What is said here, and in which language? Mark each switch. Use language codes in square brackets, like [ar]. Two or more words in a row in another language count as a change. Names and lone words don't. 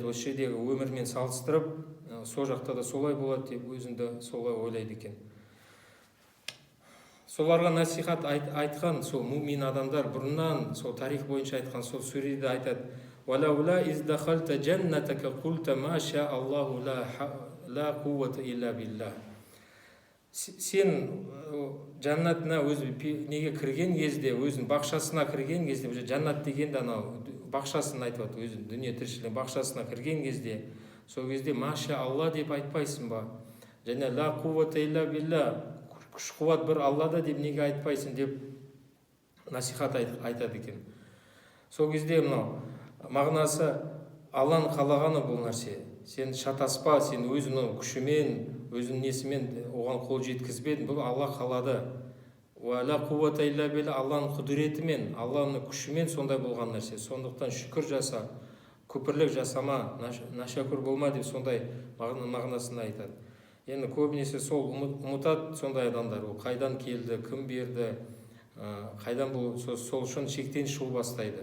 [kk] Осы жердегі өмірмен салыстырып, сол жақта да солай болады деп өзінді солай ойлайды екен. Соларға насихат айтқан сол мумин адамдар бұрыннан сол тарих бойынша айтқан сол сүреде айтады: [ar] «ولولا إذ دخلت جنتك قلت ما شاء الله لا قوة إلا بالله». [kk] Сен жаннатына өзі неге кірген кезде, өзінің бақшасына кірген кезде, жаннат дегенде анау бақшасын айтып отыр, өзінің дүние тіршілігінің бақшасына кірген кезде, сол кезде [ar] ما شاء الله [kk] деп айтпайсың ба? [ar] Және لا قوة إلا بالله, [kk] күш-қуат бір Аллада деп неге айтпайсың деп насихат айтады екен. Сол кезде мынау мағынасы Алланың қалағаны бұл нәрсе. Сен шатаспа, сен өзінің күшімен, өзінің несімен оған қол жеткізбедің, бұл Алла қалады. [ar] لا قوة إلا بالله, [kk] Алланың құдіретімен, Алланың күшімен сондай болған нәрсе. Сондықтан шүкір жаса, күпірлік жасама, нашакүр болма деп сондай мағынасында айтады. Енді көбінесе сол ұмытады сондай адамдар. Ол қайдан келді, кім берді, қайдан бұл сол үшін шектен шығу бастайды.